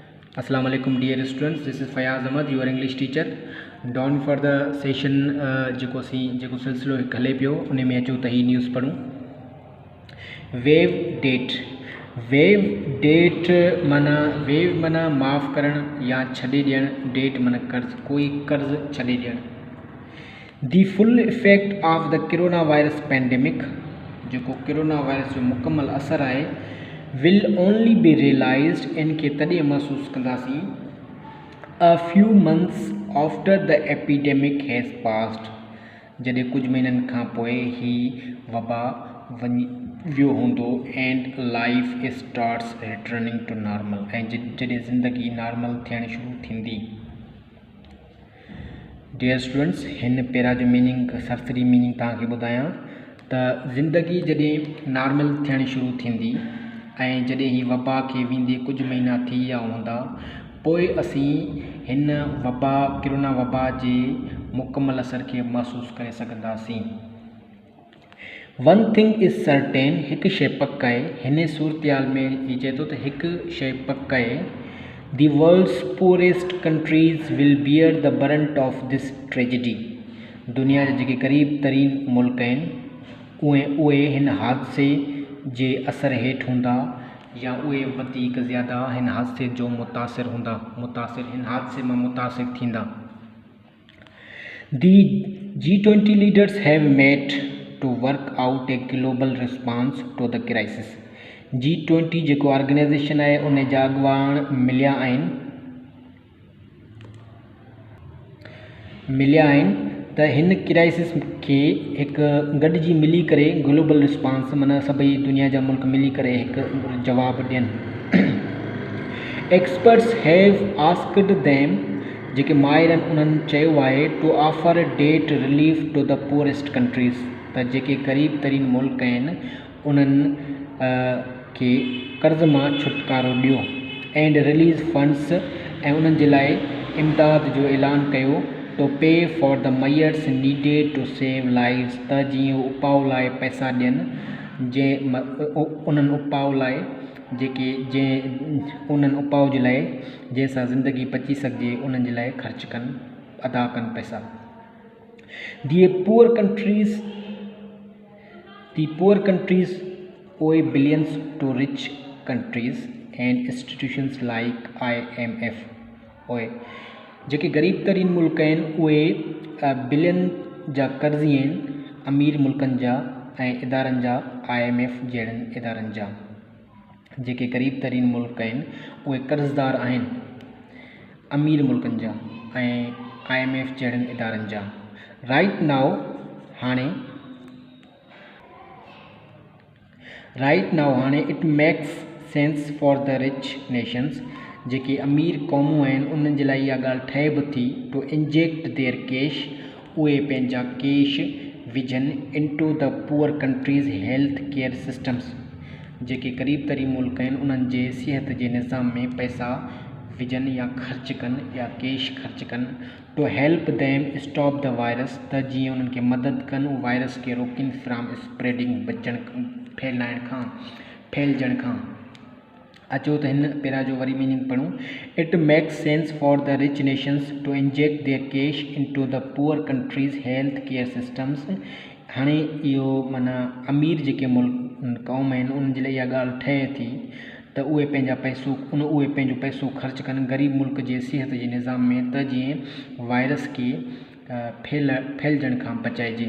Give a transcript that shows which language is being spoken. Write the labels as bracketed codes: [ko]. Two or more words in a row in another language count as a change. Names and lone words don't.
[ar] السلام عليكم [en] dear students, this is Fayaz Ahmad, your English teacher. Down for the session [sd] जेको सिलसिलो हले पियो उन में अचो त ही न्यूज़ पढ़ूं। [en] waive debt [sd] माना माफ़ करण या छॾे ॾियण, डेट माना कर्ज, कोई कर्ज छॾे ॾियण। [en] The full effect of the corona virus pandemic, [sd] जेको कोरोना वायरस जो मुकम्मल असर आहे, [en] will only be realized [sd] इनके तॾहिं महसूस कंदासीं [en] a few months after the epidemic has passed, [sd] जॾहिं कुछ महीननि खां पोइ ही वबा वञी वियो हूंदो [en] and life starts returning to normal, [sd] ऐं जॾहिं ज़िंदगी नॉर्मल थियण शुरू थींदी। [en] dear students, [sd] हिन पहिरां जो मीनिंग सरसरी मीनिंग तव्हांखे ॿुधायां त ज़िंदगी जॾहिं नॉर्मल थियण शुरू थींदी ऐं जॾहिं ही वबा खे वेंदे कुछ महीना थी विया हूंदा, पोइ असीं हिन वबा कोरोना वबा जे मुकम्मल असर खे महसूस करे सघंदासीं। [en] One thing is certain, [sd] हिकु शइ पक आहे हिन सूरतयाल में। ही चए थो त हिकु शइ पक आहे, [en] The world's poorest countries will bear the brunt of this tragedy, [sd] दुनिया जे जेके क़रीब तरीन मुल्क आहिनि उहे हिन हादसे जे असर हेठि हूंदा या उहे वधीक ज़्यादा हिन हादसे जो हिन हादसे मां मुतासिर थींदा। [en] The G20 leaders have met to work out a global response to the crisis. [sd] G20 जेको ऑर्गेनाइजेशन आहे उन जा अॻुवान मिलिया आहिनि त हिन क्राइसिस खे हिकु गॾिजी मिली करे [en] global response [sd] माना सभई दुनिया जा मुल्क मिली करे हिकु जवाबु ॾियनि। [en] Experts have asked them, [sd] जेके माहिरनि उन्हनि चयो आहे [en] to offer debt relief to the poorest countries, त [sd] जेके क़रीब तरीन मुल्क आहिनि उन्हनि खे कर्ज़ मां छुटकारो ॾियो [en] and release funds, [sd] ऐं उन्हनि जे लाइ इमदाद जो ऐलान कयो [en] to pay for the measures needed to save lives, [sd] त जीअं उपाउ लाइ पैसा ॾियनि उन्हनि उपाउ लाइ उन्हनि उपाउ जे लाइ जंहिंसां ज़िंदगी बची सघिजे उन्हनि जे लाइ ख़र्च कनि, अदा कनि पैसा। [en] The poor countries owe billions to rich countries and institutions like IMF, [sd] ओए जेके ग़रीब तरीन मुल्क आहिनि उहे बिलियन जा कर्ज़ी आहिनि अमीर मुल्कनि जा ऐं इदारनि जा, IMF जहिड़नि इदारनि जा। जेके ग़रीब तरीन मुल्क आहिनि उहे कर्ज़दार आहिनि अमीर मुल्कनि जा ऐं IMF जहिड़नि इदारनि जा। [en] Right now हाणे it makes sense for the rich nations, [sd] जेके अमीर क़ौमूं आहिनि उन्हनि जे लाइ इहा ॻाल्हि ठहे बि थी [en] to inject their cash, [sd] उहे पंहिंजा कैश विझनि [en] into the poor countries health care systems, [sd] जेके क़रीब तरीन मुल्क आहिनि उन्हनि जे सिहत जे निज़ाम में पैसा विझनि या ख़र्च कनि या कैश ख़र्च कनि [en] to help them stop the virus, [sd] त जीअं उन्हनि खे मदद कनि वायरस खे रोकिन [en] from spreading, [sd] फैलजण खां। अचो त हिन पहिरां जो वरी मीनिंग पढ़ूं। [en] It makes sense for the rich nations to inject their cash into the poor countries health care systems. [sd] हाणे इहो माना अमीर जेके मुल्क क़ौम आहिनि उन्हनि जे लाइ इहा ॻाल्हि ठहे थी त उहे पंहिंजो पैसो ख़र्च कनि ग़रीब मुल्क जे सिहत जे निज़ाम में, त जीअं वायरस खे फैलजण खां बचाइजे।